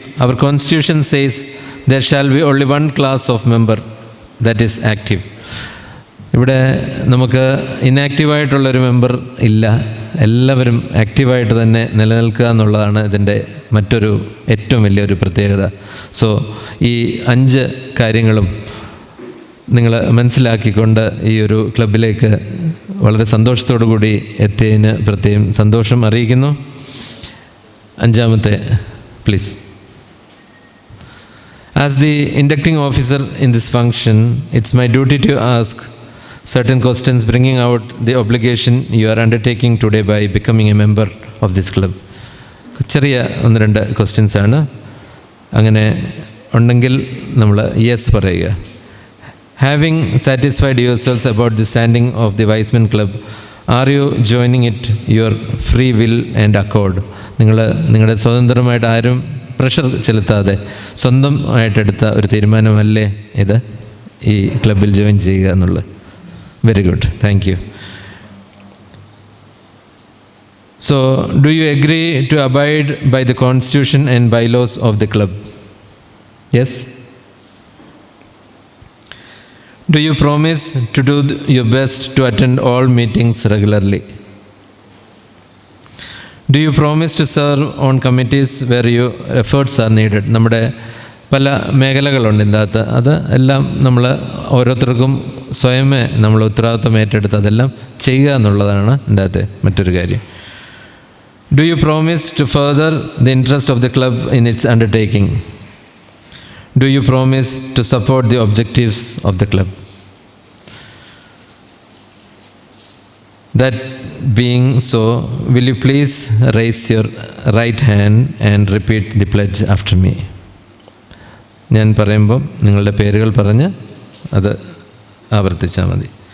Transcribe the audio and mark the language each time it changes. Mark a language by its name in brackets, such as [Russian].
[English] Our constitution says there shall be only one class of member, that is active. [Malayalam] ഇവിടെ നമുക്ക് ഇനാക്റ്റീവായിട്ടുള്ളൊരു member ഇല്ല. എല്ലാവരും ആക്റ്റീവായിട്ട് തന്നെ നിലനിൽക്കുക എന്നുള്ളതാണ് ഇതിൻ്റെ മറ്റൊരു ഏറ്റവും വലിയൊരു പ്രത്യേകത. സോ ഈ 5 കാര്യങ്ങളും നിങ്ങൾ മനസ്സിലാക്കിക്കൊണ്ട് ഈ ഒരു ക്ലബിലേക്ക് വളരെ സന്തോഷത്തോടു കൂടി എത്തിയതിന് പ്രത്യേകം സന്തോഷം അറിയിക്കുന്നു. അഞ്ചാമത്തെ please. [English] As the inducting officer in this function, it's my duty to ask certain questions bringing out the obligation you are undertaking today by becoming a member of this club. [Malayalam] ചെറിയ 1-2 ക്വസ്റ്റ്യൻസ് ആണ്. അങ്ങനെ ഉണ്ടെങ്കിൽ നമ്മൾ yes പറയുക. [English] Having satisfied yourselves about the standing of the Wiseman Club, are you joining it your free will and accord? [Malayalam] നിങ്ങളുടെ സ്വതന്ത്രമായിട്ട് ആരും pressure ചെലുത്താതെ സ്വന്തമായിട്ടെടുത്ത ഒരു തീരുമാനമല്ലേ ഇത്, ഈ ക്ലബിൽ ജോയിൻ ചെയ്യുക എന്നുള്ളത്? [English] Very good, thank you. So, do you agree to abide by the constitution and bylaws of the club? Yes? Do you promise to do your best to attend all meetings regularly? Do you promise to serve on committees where your efforts are needed? [Malayalam] നമ്മുടെ പല മേഖലകളുണ്ട് ഇതിൻ്റെ അകത്ത്. അത് എല്ലാം നമ്മൾ ഓരോരുത്തർക്കും സ്വയമേ നമ്മൾ ഉത്തരവാദിത്വം ഏറ്റെടുത്ത് അതെല്ലാം ചെയ്യുക എന്നുള്ളതാണ് ഇതിൻ്റെ അകത്തെ മറ്റൊരു കാര്യം. [English] Do you promise to further the interest of the club in its undertaking? Do you promise to support the objectives of the club? That being so, will you please raise your right hand and repeat the pledge after me? [Malayalam] ഞാൻ പറയുമ്പോൾ നിങ്ങളുടെ പേരുകൾ പറഞ്ഞ് അത് ആവർത്തിച്ചാൽ മതി.